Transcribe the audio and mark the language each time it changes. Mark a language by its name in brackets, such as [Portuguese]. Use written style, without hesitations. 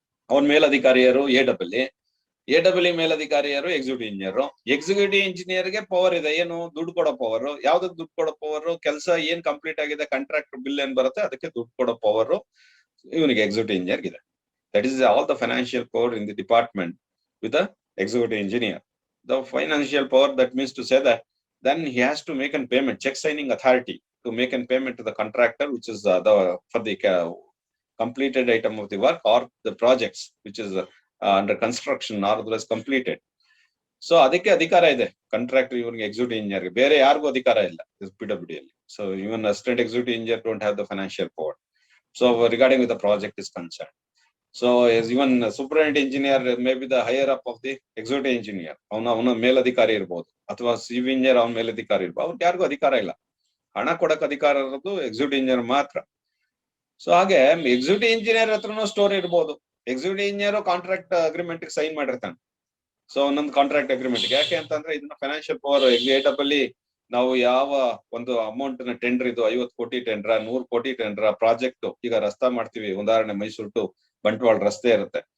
[Kannada] ಅವನ್ ಮೇಲಧಿಕಾರಿಯರು ಎಡಬ್ಲ್ಯೂ ಮೇಲಧಿಕಾರಿಯರು executive engineer. Executive engineer ಗೆ power ಇದೆ, ಏನು ದುಡ್ಡು ಕೊಡೋ ಪವರ್. ಯಾವ್ದಕ್ ದುಡ್ಡು ಕೊಡೋ ಪವರ್? ಕೆಲಸ ಏನ್ ಕಂಪ್ಲೀಟ್ ಆಗಿದೆ, ಕಾಂಟ್ರಾಕ್ಟ್ ಬಿಲ್ ಏನ್ ಬರುತ್ತೆ ಅದಕ್ಕೆ ದುಡ್ಡು ಕೊಡೋ ಪವರ್ ಇವನಿಗೆ ಎಕ್ಸಿಕ್ಯೂಟಿವ್ ಇಂಜಿನಿಯರ್ ಇದೆ. [English] That is all the financial power in the department with the executive engineer. The financial power, that means to say that then he has to make a payment, check signing authority to make a payment to the contractor, which is for the completed item of the work or the projects which is under construction or otherwise completed. [Kannada] So ಅದಕ್ಕೆ ಅಧಿಕಾರ ಇದೆ contractor ಇವನಿಗೆ, executive engineer ಗೆ. ಬೇರೆ ಯಾರಿಗೂ ಅಧಿಕಾರ ಇಲ್ಲ PWD ಅಲ್ಲಿ. [English] So even assistant executive engineer don't have the financial power. So regarding with the project is concern. So as even superintendent engineer may be the higher up of the executive engineer. [Kannada] ಅವನ ಮೇಲಧಿಕಾರಿ ಇರ್ಬೋದು, ಅಥವಾ civil engineer ಅವನ ಮೇಲಧಿಕಾರಿ ಇರ್ಬೋದು. ಅವ್ರಿಗೆ ಯಾರಿಗೂ ಅಧಿಕಾರ ಇಲ್ಲ. ಹಣ ಕೊಡಕ್ ಅಧಿಕಾರ ಇರೋದು ಎಕ್ಸಿಕ್ಯೂಟಿವ್ ಇಂಜಿನಿಯರ್ ಮಾತ್ರ. ಸೊ ಹಾಗೆ ಎಕ್ಸಿಕ್ಯೂಟಿವ್ ಇಂಜಿನಿಯರ್ ಹತ್ರನೂ ಸ್ಟೋರ್ ಇರ್ಬೋದು. Executive engineer contract agreement sign ಮಾಡಿರ್ತಾನೆ. ಸೊ ಒಂದೊಂದು ಕಾಂಟ್ರಾಕ್ಟ್ ಅಗ್ರಿಮೆಂಟ್ ಯಾಕೆ ಅಂತಂದ್ರೆ ಇದನ್ನ ಫೈನಾನ್ಷಿಯಲ್ ಪವರ್ ಎಗ್ಜಿಕ್ಯೂಟಿವ್ ನಾವು ಯಾವ ಒಂದು ಅಮೌಂಟ್ ನ ಟೆಂಡರ್, ಇದು 50 ಕೋಟಿ ಟೆಂಡರ್, 100 ಕೋಟಿ ಟೆಂಡರ್ ಪ್ರಾಜೆಕ್ಟ್, ಈಗ ರಸ್ತೆ ಮಾಡ್ತೀವಿ, ಉದಾಹರಣೆ ಮೈಸೂರು ಟು ಬಂಟ್ವಾಳ ರಸ್ತೆ ಇರುತ್ತೆ.